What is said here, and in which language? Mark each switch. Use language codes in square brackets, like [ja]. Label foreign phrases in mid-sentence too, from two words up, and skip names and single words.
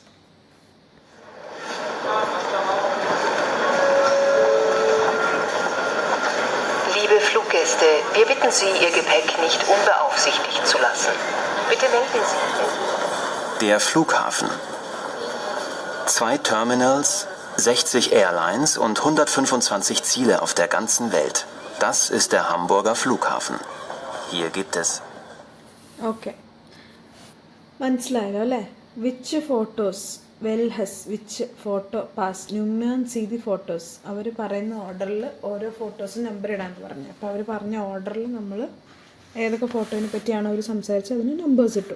[de] Liebe Fluggäste, wir bitten Sie, Ihr Gepäck nicht unbeaufsichtigt zu lassen. Bitte melden Sie. Der Flughafen. 2 Terminals, 60 Airlines und 125 Ziele auf der ganzen Welt. Das ist der Hamburger Flughafen. Hier gibt es [ml] ഓക്കെ, മനസ്സിലായല്ലോ അല്ലേ? [en] which photos [de] വെൽഹസ്, [en] which photo [de] പാസ്, Nummern Sie die Fotos. [ml] അവർ പറയുന്ന ഓർഡറിൽ ഓരോ ഫോട്ടോസും നമ്പർ ഇടാൻ പറഞ്ഞു. അപ്പോൾ അവർ പറഞ്ഞ ഓർഡറിൽ നമ്മൾ ഏതൊക്കെ ഫോട്ടോനെ പറ്റിയാണോ അവർ സംസാരിച്ചത് അതിന് നമ്പേഴ്സ് ഇട്ടു.